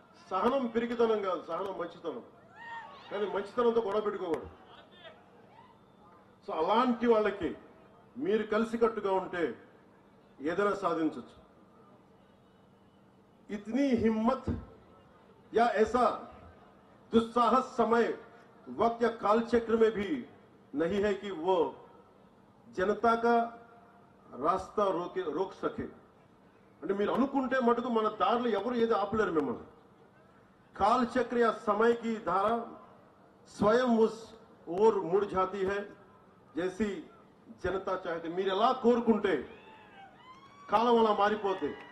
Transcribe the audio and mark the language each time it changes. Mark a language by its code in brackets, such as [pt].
[te] సహనం పిరికితనం కాదు, సహనం మంచితనం. కానీ మంచితనంతో గొడవ పెట్టుకోకూడదు. సో అలాంటి వాళ్ళకి మీరు కలిసికట్టుగా ఉంటే ఏదైనా సాధించవచ్చు. [hi] इतनी हिम्मत या ऐसा दुस्साहस समय वक्त या कालचक्र में भी नहीं है कि वो जनता का रास्ता रोक सके [te] అంటే మీరు అనుకుంటే మటుకు మన దారిలో ఎవరు ఏది ఆపలేరు మిమ్మల్ని [hi] काल चक्र या समय की धारा स्वयं उस ओर मुड़ जाती है जैसी जनता चाहती [te] మీరు ఎలా కోరుకుంటే కాలం అలా మారిపోతే